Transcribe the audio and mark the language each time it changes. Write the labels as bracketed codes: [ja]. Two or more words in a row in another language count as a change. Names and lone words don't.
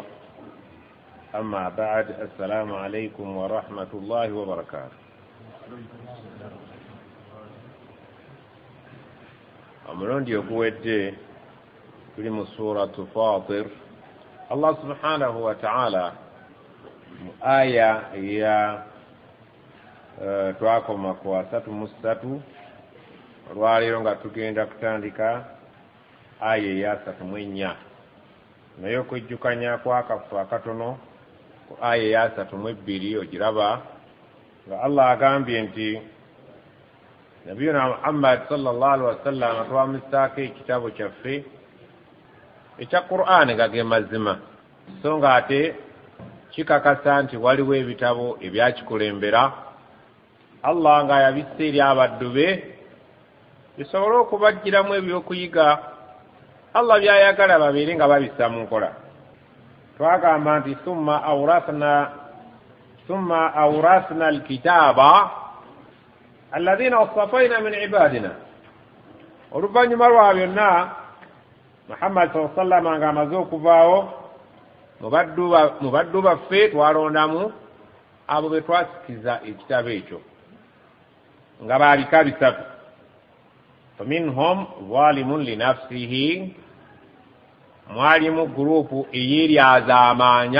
[ar] أما بعد، السلام عليكم ورحمة الله وبركاته. أمرون يقول في سورة فاطر، الله سبحانه وتعالى آية يا [lg] twakoma ku 3:3 olwaleero nga tugenda kutandika aya eya 3:4 naye okujjukanya kwakafu akatono ku aya eya 3:2 ogiraba nga Allah agambye nti nabiyuna Muhammad [ar] صلى الله عليه وسلم [lg] atwamisaako ekitabo kyaffe ekya Qur'ani nga ge mazima, so nga ate kikakasa nti waliwo ebitabo ebyakikulembera Allah nga yabisse eri abaddu be bisobole okubagiramu ebyokuyiga Allah byayagala babeere nga babissa mu nkola. Twagamba nti [ar] ثم أورثنا الكتاب الذين اصطفينا من عبادنا. [lg] Oluvannyuma lwa byonna Muhammad [ar] صلى الله عليه وسلم [lg] nga amaze okuvaawo mu baddu baffe twalondamu abo be twasikiza ekitabo ekyo nga baalika bisatu. [ar] فمنهم ظالم لنفسه, [lg] mwalimu gurupu eyeryazaamaanya.